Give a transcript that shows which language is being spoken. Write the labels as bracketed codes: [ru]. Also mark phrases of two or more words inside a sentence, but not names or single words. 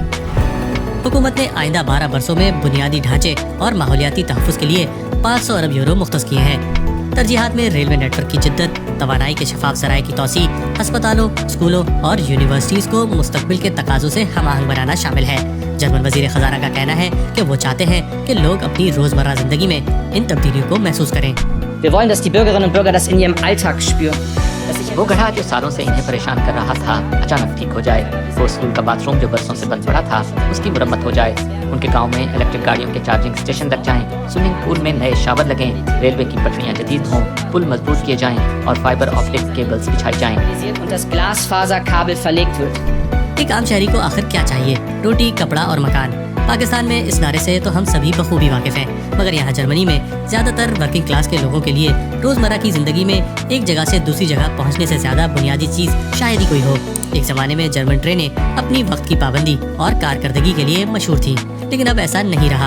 [ur] حکومت نے آئندہ 12 برسوں میں بنیادی ڈھانچے اور ماحولیاتی تحفظ کے لیے 500 ارب یورو مختص کیے ہیں۔ ترجیحات میں [en] railway network [ur] کی جدت، توانائی کے شفاف ذرائع کی توسیع، ہسپتالوں، اسکولوں اور یونیورسٹیز کو مستقبل کے تقاضوں سے ہم آہنگ بنانا شامل ہے۔ جرمن وزیر خزانہ کا کہنا ہے کہ وہ چاہتے ہیں کہ لوگ اپنی روزمرہ زندگی میں ان تبدیلیوں کو محسوس کریں۔ [de] Wir wollen, dass die Bürgerinnen und Bürger das in ihrem Alltag spüren. [ur] وہ گڑھا جو سالوں سے انہیں پریشان کر رہا تھا اچانک ٹھیک ہو جائے۔ وہ اسکول کا باتھ روم جو برسوں سے بند پڑا تھا اس کی مرمت ہو جائے۔ ان کے گاؤں میں الیکٹرک گاڑیوں کے [en] charging station [ur] لگ جائیں، [en] swimming pool [ur] میں نئے شاور لگیں، ریلوے کی پٹریاں جدید ہوں، پل مضبوط کیے جائیں اور [en] fiber optic cables [ur] بچھائی جائیں۔ [de] Und das Glasfaserkabel verlegt wird. [ur] ایک عام شہری کو آخر کیا چاہیے؟ روٹی، کپڑا اور مکان۔ پاکستان میں اس نعرے سے تو ہم سبھی بخوبی واقف ہیں، مگر یہاں جرمنی میں زیادہ تر [en] working class [ur] کے لوگوں کے لیے روزمرہ کی زندگی میں ایک جگہ سے دوسری جگہ پہنچنے سے زیادہ بنیادی چیز شاید ہی کوئی ہو۔ ایک زمانے میں جرمن ٹرینیں اپنی وقت کی پابندی اور کارکردگی کے لیے مشہور تھیں، لیکن اب ایسا نہیں رہا۔